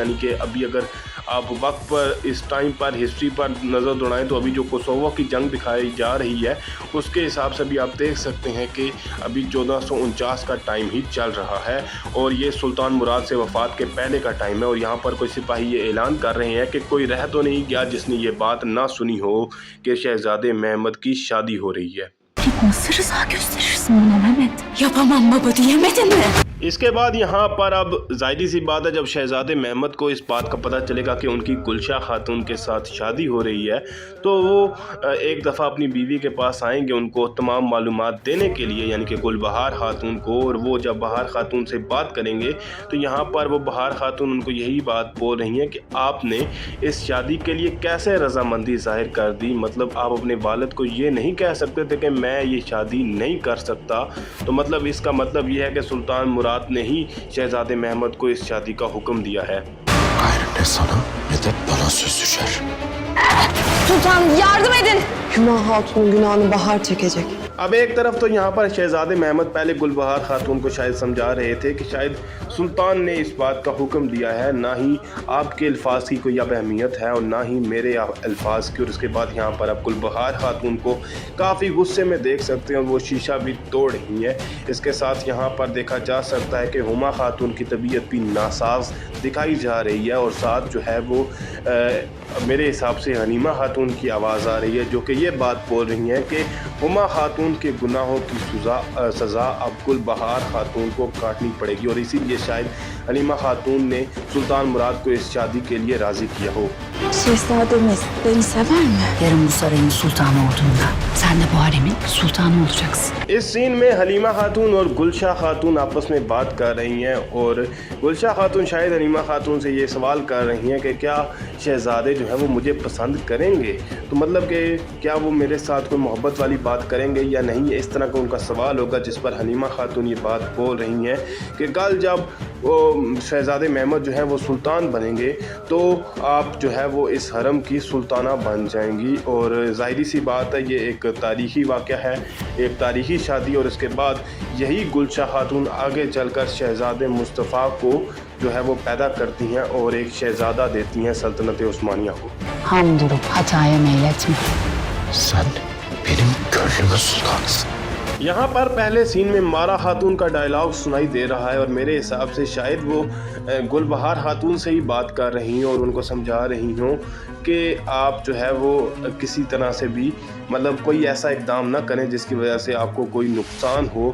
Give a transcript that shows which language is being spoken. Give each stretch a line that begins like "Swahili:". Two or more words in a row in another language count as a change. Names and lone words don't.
Hindi: यानी कि अभी अगर आप वक्त पर इस टाइम पर हिस्ट्री पर नज़र दौड़ाएं तो अभी जो कोसोवो की जंग दिखाई जा रही है उसके हिसाब से भी आप देख सकते हैं कि अभी 1449 का टाइम ही चल रहा है और ये सुल्तान मुराद से वफ़ात के पहले का टाइम है। और यहाँ पर कोई सिपाही ये ऐलान कर रहे हैं कि कोई रह तो नहीं गया जिसने ये बात ना सुनी हो कि शहज़ादे महमूद की शादी हो रही है।
Turkish: Nasıl rıza gösterirsin bana Mehmet? Yapamam baba diyemedin mi?
Hindi: इसके बाद यहाँ पर अब ज़ाहिर सी बात है, जब शहज़ादे महमूद को इस बात का पता चलेगा कि उनकी गुलशा खातून के साथ शादी हो रही है तो वो एक दफ़ा अपनी बीवी के पास आएंगे उनको तमाम मालूमात देने के लिए, यानी कि गुलबहार खातून को। और वो जब बहार खातून से बात करेंगे तो यहाँ पर वो बहार खातून उनको यही बात बोल रही हैं कि आपने इस शादी के लिए कैसे रजामंदी ज़ाहिर कर दी। मतलब आप अपने वालिद को ये नहीं कह सकते थे कि मैं ये शादी नहीं कर सकता। तो मतलब इसका मतलब ये है कि सुल्तान मुराद ने ही शहज़ादे महमूद को इस शादी का हुक्म दिया है।
Turkish: Sultan yardım edin. Hüma Hatun'un günahını Bahar çekecek.
Hindi: अब एक तरफ तो यहाँ पर शहज़ादे महमूद पहले गुलबहार खातून को शायद समझा रहे थे कि शायद सुल्तान ने इस बात का हुक्म दिया है, ना ही आपके अल्फाज की कोई अब अहमियत है और ना ही मेरे अल्फाज की। और उसके बाद यहाँ पर अब गुलबहार खातून को काफ़ी गुस्से में देख सकते हैं और वो शीशा भी तोड़ रही है। इसके साथ यहाँ पर देखा जा सकता है कि हुमा खातून की तबीयत भी नासाज दिखाई जा रही है और साथ जो है वो मेरे हिसाब से हनीमा खातून की आवाज़ आ रही है जो कि ये बात बोल रही हैं कि हुमा खातून के गुनाहों की सज़ा अब गुलबहार खातून को काटनी पड़ेगी। और इसीलिए शायद हनीमा खातून ने सुल्तान मुराद को इस शादी के लिए राज़ी किया हो।
Turkish: Şehzademiz beni sever mi? Yarın bu sarayın sultanı olduğunda sen de bu haremin sultanı olacaksın.
Hindi: इस सीन में हलीमा खातून और गुलशा खातून आपस में बात कर रही हैं और गुलशा खातून शायद हलीमा खातून से ये सवाल कर रही हैं कि क्या शहज़ादे जो है वो मुझे पसंद करेंगे। तो मतलब कि क्या वो मेरे साथ कोई मोहब्बत वाली बात करेंगे या नहीं, इस तरह का उनका सवाल होगा। जिस पर हलीमा खातून ये बात बोल रही हैं कि कल जब वो शहज़ादे महमूद जो है वो सुल्तान बनेंगे तो आप जो है वो इस हरम की सुल्ताना बन जाएंगी। और ज़ाहिरी सी बात है ये एक तारीख़ी वाक़या है, एक तारीख़ी शादी। और इसके बाद यही गुलशा खातून आगे चलकर शहज़ादे मुस्तफ़ा को जो है वो पैदा करती हैं और एक शहज़ादा देती हैं सल्तनत उस्मानिया को।
Turkish: Ham durup hataya meyletme. Sen benim gönlümün sultanısın.
Hindi: यहाँ पर पहले सीन में मारा खातून का डायलॉग सुनाई दे रहा है और मेरे हिसाब से शायद वो गुलबहार खातून से ही बात कर रही हों और उनको समझा रही हों कि आप जो है वो किसी तरह से भी मतलब कोई ऐसा इकदाम ना करें जिसकी वजह से आपको कोई नुकसान हो।